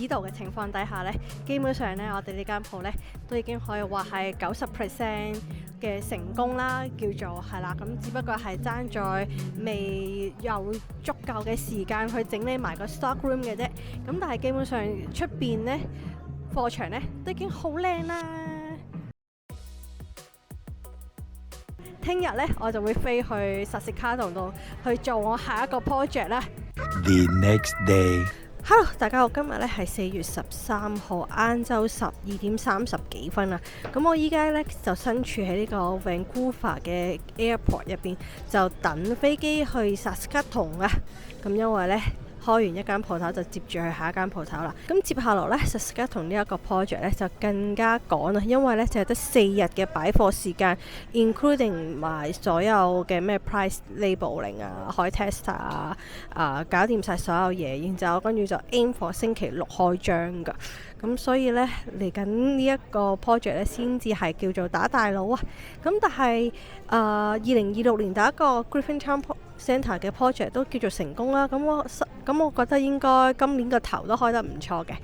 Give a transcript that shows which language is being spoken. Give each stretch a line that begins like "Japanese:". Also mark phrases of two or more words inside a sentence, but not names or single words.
Cantonese: 導嘅情況底下呢，基本上呢，我哋呢間鋪呢都已經可以話係90% 嘅成功啦，叫做係啦。咁只不過係爭在未有足夠嘅時間去整理埋個
English: stock room
Cantonese: 嘅啫。咁但係基本上出邊呢，貨場呢都已經好靚啦。聽日咧，我就會飛去實時卡度去做我下一個 project 啦。
English: The next day，Hello，
Cantonese: 大家好，今日咧係4月13號晏晝12點30幾分啊。咁我依家咧就身處喺呢個 Vancouver 嘅 airport 入邊，就等飛機去薩斯卡通啊。咁因為咧，開完一間鋪頭就接住去下一間鋪頭啦。咁接下來咧 Saskatoon 呢一個 project 咧就更加趕啊，因為咧就係得4日嘅擺貨時間 ，including 埋所有嘅咩
English: price labeling
Cantonese: 啊、開 tester 啊、搞掂晒所有嘢，然之後跟住就
English: aim for
Cantonese: 星期6開張㗎。咁所以咧嚟緊呢一個 project 咧先至係叫做打大佬啊。咁但係2026年第一個 Griffin Town Centre 嘅 project 都叫做成功啦。咁我覺得應該今年個頭都開得唔錯嘅。